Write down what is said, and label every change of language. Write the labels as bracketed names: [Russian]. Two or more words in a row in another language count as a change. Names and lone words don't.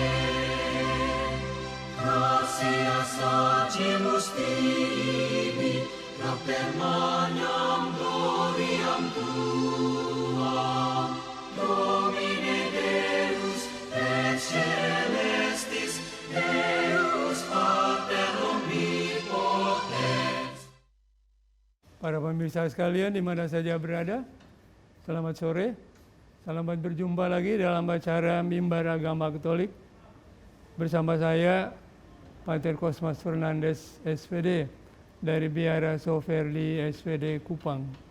[Latin] gratias agimus tibi per magnam gloriam tuam Domine Deus et celestis Deus Pater omnipotens. [Indonesian] Para pemirsa sekalian di mana saja berada, selamat sore. Selamat berjumpa lagi dalam acara Mimbar Agama Katolik bersama saya Pater Cosmas Fernandes SPD dari Biara Soferdi SPD Kupang.